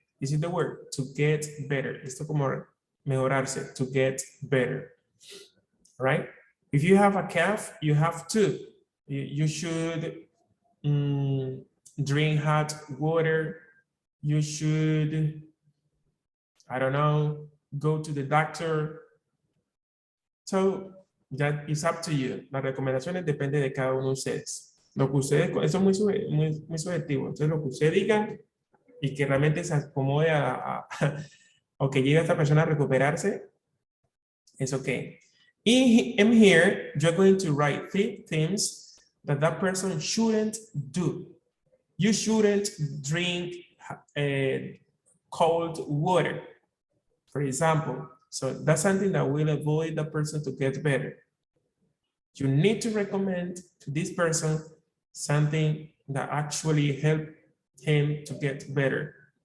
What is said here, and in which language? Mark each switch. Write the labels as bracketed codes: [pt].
[en] This is the word, to get better. [es] Esto como mejorarse, to get better. [en] Right? If you have a cough, you have to. You should drink hot water. You should, I don't know, go to the doctor. So that is up to you. [es] Las recomendaciones dependen de cada uno de ustedes. Lo que ustedes, eso es muy subjetivo. Entonces lo que ustedes digan y que realmente se acomode o que llegue a esta persona a recuperarse, es okay. [en] In here, you're going to write 3 things that person shouldn't do. You shouldn't drink cold water, for example. So that's something that will avoid the person to get better. You need to recommend to this person something that actually help him to get better.